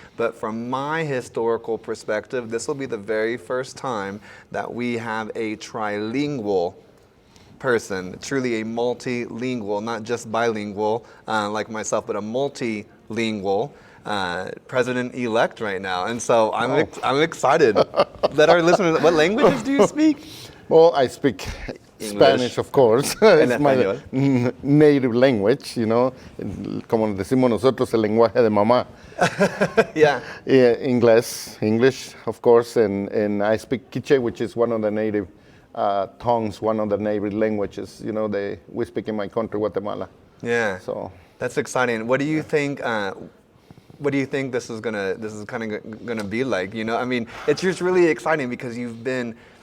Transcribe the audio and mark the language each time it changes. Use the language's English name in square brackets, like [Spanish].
[English] But from my historical perspective, this will be the very first time that we have a trilingual person, truly a multilingual, not just bilingual like myself, but a multilingual president-elect right now. And so I'm excited. Let our listeners, what languages do you speak? Well, I speak English. Spanish, of course. It's my native language, you know. [Spanish] Como decimos nosotros, el lenguaje de mamá. [English] Yeah. English, of course, and I speak Quiché, which is one of the native tongues, one of the native languages, you know, we speak in my country, Guatemala. Yeah. So that's exciting. What do you think? What do you think this is kind of gonna be like? You know, I mean, it's just really exciting because you've been.